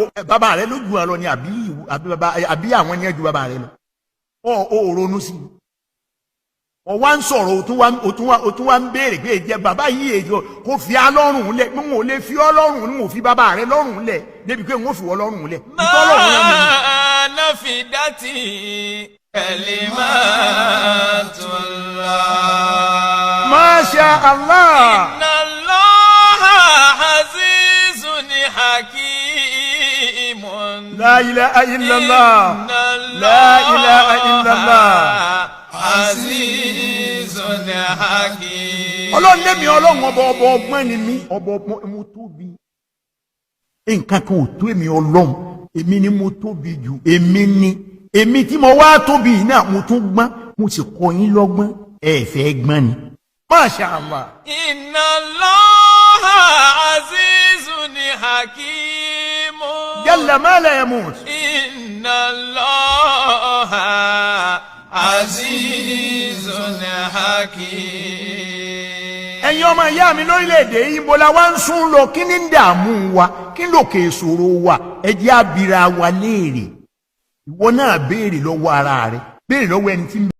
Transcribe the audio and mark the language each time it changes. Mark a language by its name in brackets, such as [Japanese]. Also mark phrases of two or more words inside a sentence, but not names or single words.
[Yoruba] bàbá rẹ ló ju àlọ ni àbí àwọn ni ẹ ju bàbá rẹ lọ. ó ronú sí i. wọ́n wá ń sọ̀rọ̀ o tún wá ń béèrè pé ìjẹ́ bàbá yìí èyí kò fi á lọ́rùn lẹ̀ n ò lè fi ọ́ lọ́rùn n ò fi bàbá rẹ lọ́rùn lẹ̀ débi pé n ò fi wọ́ lọ́rùn lẹ̀. [Arabic] ما نفدت كلمات الله. ما شاء الله. إن الله عزيز حكيم. لا إله إلا الله. لا إله إلا الله. عزيز حكيم. [Yoruba] Ọlọ́run lé mi Ọlọ́run ọba ọgbọ́n ni mí ọba ọgbọ́n mo tóbi. nǹkan kan ò tó èmi Ọlọ́run èmi ni mo tóbi jù èmi tí mo wá tóbi yìí náà mo tún gbọ́n mo sì kọ́ yín lọ́gbọ́n ẹ fẹ́ gbọ́n ni. [Arabic] ما شاء الله. إن الله عزيز حكيم. جل من لا يموت. إن الله عزيز حكيم. [Yoruba] ẹ̀yin ọmọ ìyá mi lórílẹ̀‐èdè yìí mo la wá ń sún lọ kí ni ń dààmú wa kí ló kè sòro wa ẹ jẹ́ abira wa léèrè ìwọ náà béèrè lọ́wọ́ ara rẹ béèrè lọ́wọ́ ẹni tí ń